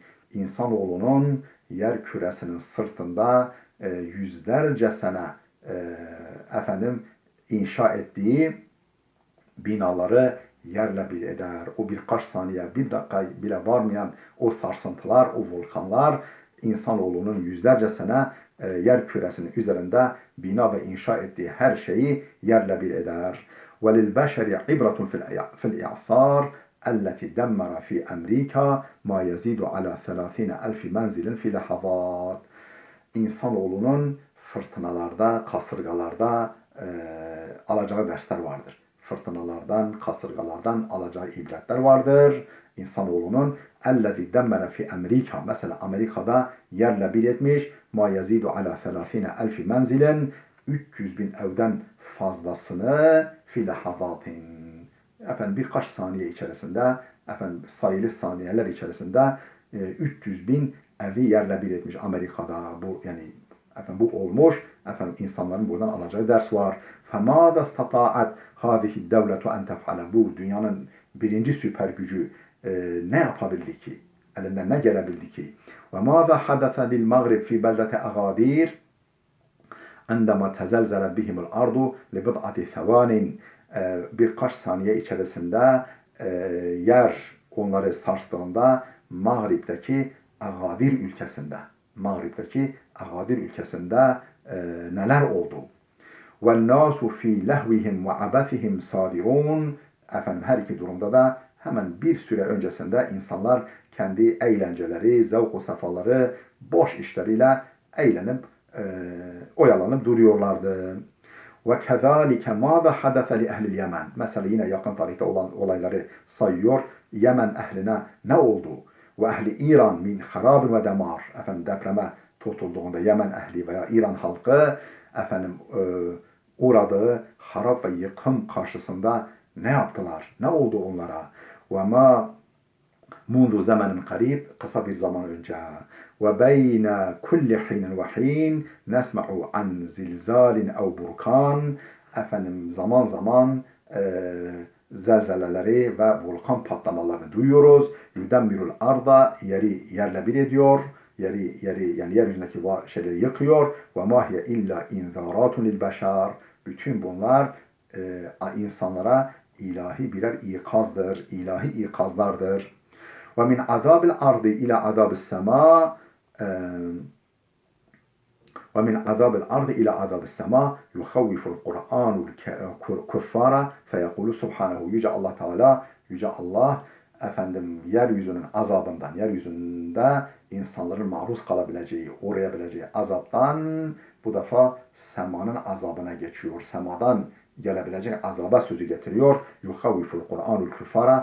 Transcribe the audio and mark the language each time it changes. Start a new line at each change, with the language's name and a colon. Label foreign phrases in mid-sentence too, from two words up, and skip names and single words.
Turkish: İnsanoğlunun yer küresinin sırtında yüzlerce sene efendim inşa ettiği binaları yerle bir eder. O birkaç saniye, bir dakika bile varmayan o sarsıntılar, o volkanlar insanoğlunun yüzlerce sene yer küresinin üzerinde bina ve inşa ettiği her şeyi yerle bir eder.
Arabic: وَلِلْبَشَرِ عِبْرَةٌ فِي الْإِعْصَارِ التي دمر في أمريكا ما يزيد على 30,000 منزل في لحظات.
Turkish: İnsanoğlunun fırtınalarda, kasırgalarda alacağı dersler vardır. Fırtınalardan, kasırgalardan alacağı ibretler vardır. İnsanoğlunun
Arabic: الذي دمر في أمريكا,
Turkish: mesela Amerika'da yerle bir etmiş
Arabic: ما يزيد على 30,000 منزل,
Turkish: 300 bin evden fazlasını
Arabic: في لحظات,
Turkish: efendim birkaç saniye içerisinde, efendim sayılı saniyeler içerisinde 300 bin evi yerle bir etmiş Amerika'da. Bu yani efendim bu olmuş. Efendim insanların buradan alacağı ders var.
Arabic: فَمَاذَا اسْتَطَاعَتْ هَذِهِ الدَّوْلَةُ اَنْ تَفْعَلَ.
Turkish: Bu dünyanın birinci süper gücü ne yapabildi ki? Elinden ne gelebildi ki?
Arabic: وَمَاذَا حَدَثَ لِلْمَغْرِبِ فِي بَلْدَةِ أَغَادِيرِ عندما تزلزلت بهم الأرض لبضعة ثوان.
Turkish: Birkaç saniye içerisinde yer onları sarstığında Mağrib'deki Agadir ülkesinde neler oldu?
Arabic: وَالنَّاسُ فِي لَهْوِهِمْ وَعَبَثِهِمْ صَادِرُونَ.
Turkish: Efendim her iki durumda da hemen bir süre öncesinde insanlar kendi eğlenceleri, zevk-u safaları, boş işleriyle eğlenip oyalanıp duruyorlardı.
Arabic: وَكَذَٰلِكَ مَاذَا حَدَثَ لِأَهْلِ الْيَمَنِ.
Turkish: Mesela yine yakın tarihte olan olayları sayıyor. Yemen ehline ne oldu?
Arabic: وأهل إيران من خراب ودمار.
Turkish: Efendim depreme tutulduğunda Yemen ehli veya İran halkı efendim uğradığı harap ve yıkım karşısında ne yaptılar? Ne oldu onlara?
Arabic: وَمَا منذ زمن قريب,
Turkish: kısa bir zaman önce,
Arabic: وبين كل حين وحين نسمع عن زلزال أو بركان.
Turkish: Efendim zaman zaman zelzeleleri ve volkan patlamalarını duyuyoruz.
Arabic: يدمر الأرض,
Turkish: yeri yerle bir ediyor. Yeri yani yeryüzündeki şeyleri yıkıyor.
Arabic: وما هي إلا إنذارات للبشر.
Turkish: Bütün bunlar insanlara ilahi birer ikazdır, ilahi ikazlardır.
Arabic: ومن عذاب الأرض إلى عذاب السماء. ومن عذاب الأرض إلى عذاب السماء يخوف القرآن الكفار فيقول سبحانه.
Turkish: Yüce Allah efendim yeryüzünün azabından, yeryüzünde insanların maruz kalabileceği, uğrayabileceği azaptan bu defa semanın azabına geçiyor. Semadan gelebilecek azaba sözü getiriyor.
Arabic: يخوف القرآن الكفار.